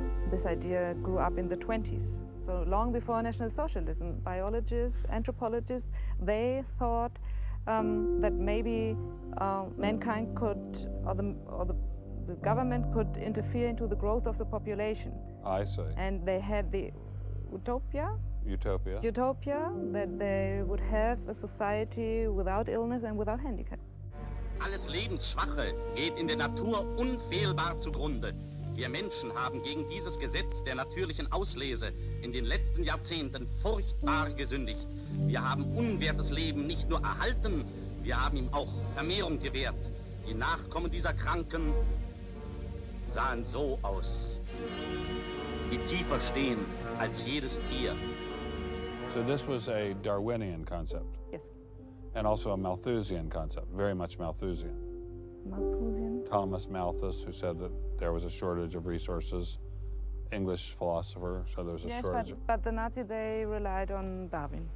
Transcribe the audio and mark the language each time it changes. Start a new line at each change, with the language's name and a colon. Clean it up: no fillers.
English: This idea grew up in the 20s. So long before National Socialism, biologists, anthropologists, they thought that maybe mankind could, or the government could interfere into the growth of the population. I see. And they had the utopia that they would have a society without illness and without handicap.
German: Alles Lebensschwache geht in der Natur unfehlbar zugrunde. Wir Menschen haben gegen dieses Gesetz der natürlichen Auslese in den letzten Jahrzehnten furchtbar gesündigt. Wir haben unwertes Leben nicht nur erhalten, wir haben ihm auch Vermehrung gewährt. Die Nachkommen dieser Kranken sahen so aus, die tiefer stehen als jedes Tier.
English: So this was a Darwinian concept? Yes. And also a Malthusian concept, very much Malthusian. Malthusian? Thomas Malthus, who said that there was a shortage of resources, English philosopher, so there was a shortage. Yes, but the Nazis, they relied on Darwin.